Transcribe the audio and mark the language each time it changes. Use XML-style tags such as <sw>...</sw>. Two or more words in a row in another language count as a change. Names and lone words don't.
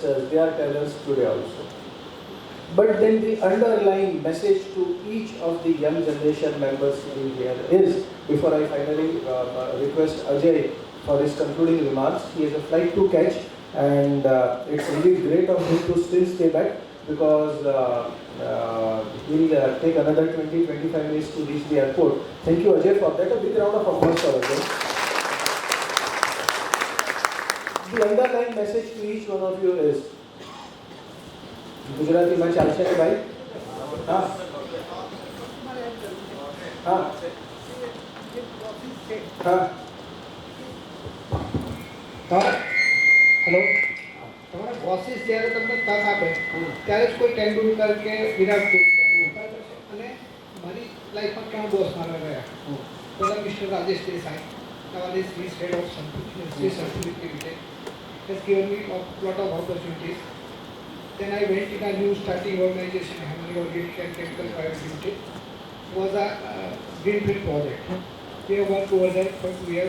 <en>They are terrors today also. But then the underlying message to each of the young generation members in here is, before I finally request Ajay for his concluding remarks, he has a flight to catch, and it's really great of him to still stay back, because he'll take another 20-25 minutes to reach the airport. Thank you, Ajay, for that. A big round of applause for Ajay. The underlying message to each one of you is,</en> <gu>ગુજરાતી માં ચાલશે ને ભાઈ?</gu> <hi>हाँ हाँ</hi> <gu>हाँ हेलो તમારા બોસીસ જ્યારે તમને તક આપે ત્યારે જ કોઈ તેંડુલકર કે વિરાટ કોહલી અને મારી લાઈફમાં ત્રણ બોસ મારા રહ્યા. પહેલા મિસ્ટર રાજેશ દેસાઈ,</gu> <en>nowadays he is head of Certificate Limited, has given me a lot of opportunities. Then I went in a new starting organization, Hamani Organic and Chemical Private Limited. It was a greenfield project. We have worked over there for 2 years.</en>